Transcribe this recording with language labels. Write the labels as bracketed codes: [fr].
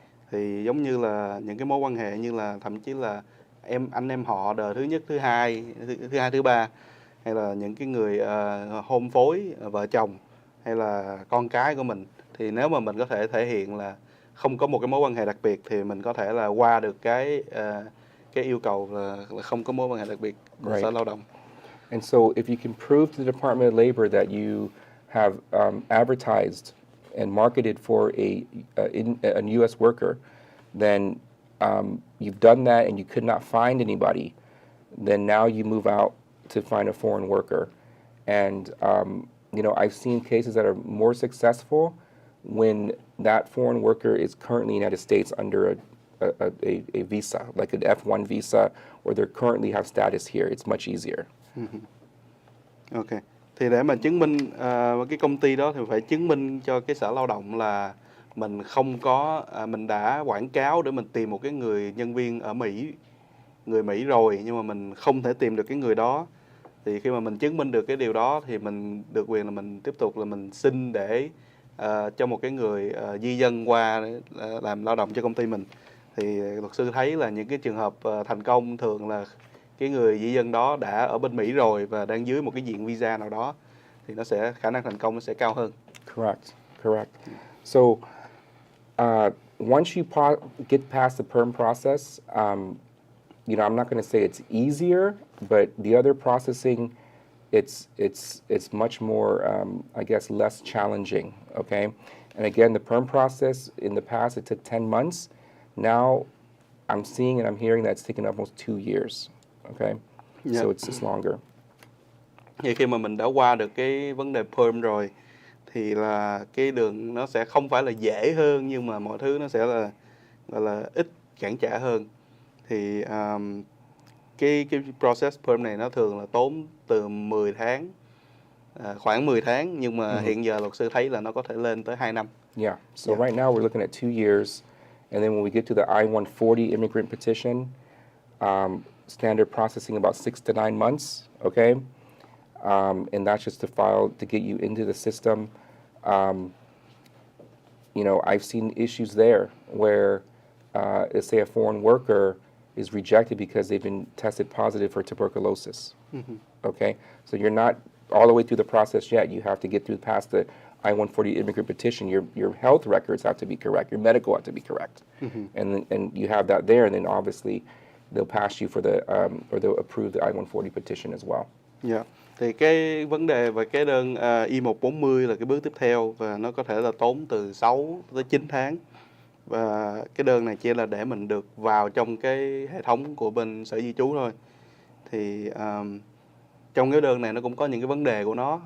[vi] Thì giống như là những cái mối quan hệ như là thậm chí là anh em họ đời thứ nhất, thứ hai, thứ ba, hay là những cái người hôn phối, vợ chồng hay là con cái của mình. Thì nếu mà mình có thể thể hiện là không có một cái mối quan hệ đặc biệt thì mình có thể là qua được cái yêu cầu là không có mối quan hệ đặc biệt của Sở Lao động. [en] And so if you can prove to the Department of Labor that you have advertised and marketed for a U.S. worker, then you've done that and you could not find anybody, then now you move out to find a foreign worker. And, I've seen cases that are more successful when that foreign worker is currently in the United States under a visa, like an F1 visa, or they currently have status here. It's much easier. Ok. [vi] Thì để mà chứng minh cái công ty đó thì phải chứng minh cho cái Sở Lao động là mình không có mình đã quảng cáo để mình tìm một cái người nhân viên ở người Mỹ rồi, nhưng mà mình không thể tìm được cái người đó. Thì khi mà mình chứng minh được cái điều đó thì mình được quyền là mình tiếp tục là mình xin để cho một cái người di dân qua để làm lao động cho công ty mình. Thì luật sư thấy là những cái trường hợp thành công thường là cái người di dân đó đã ở bên Mỹ rồi và đang dưới một cái diện visa nào đó, thì nó sẽ khả năng thành công nó sẽ cao hơn. [en] Correct. So once you get past the perm process, I'm not going to say it's easier, but the other processing, it's much more, I guess, less challenging. Okay, and again, the perm process in the past it took 10 months. Now, I'm seeing and I'm hearing that it's taken almost 2 years. Okay, so it's longer. [vi] Thì khi mà mình đã qua được cái vấn đề perm rồi thì là cái đường nó sẽ không phải là dễ hơn, nhưng mà mọi thứ nó sẽ là gọi là ít cản trở hơn. Thì cái process perm này nó thường là tốn từ 10 tháng, khoảng 10 tháng, nhưng mà hiện giờ luật sư thấy là nó có thể lên tới 2 năm. [en] Yeah, so right now we're looking at 2 years, and then when we get to the I-140 immigrant petition, standard processing about 6 to 9 months, okay? And that's just to get you into the system. I've seen issues there where, let's say, a foreign worker is rejected because they've been tested positive for tuberculosis. Okay, so you're not all the way through the process yet. You have to get through past the I-140 immigrant petition. Your health records have to be correct. Your medical have to be correct, and you have that there. And then obviously, they'll pass you for the or they'll approve the I-140 petition as well. [vi] Dạ. Thì cái vấn đề về cái đơn I-140 là cái bước tiếp theo, và nó có thể là tốn từ 6 tới 9 tháng. Và cái đơn này chỉ là để mình được vào trong cái hệ thống của bên Sở Di trú thôi. Thì trong cái đơn này nó cũng có những cái vấn đề của nó.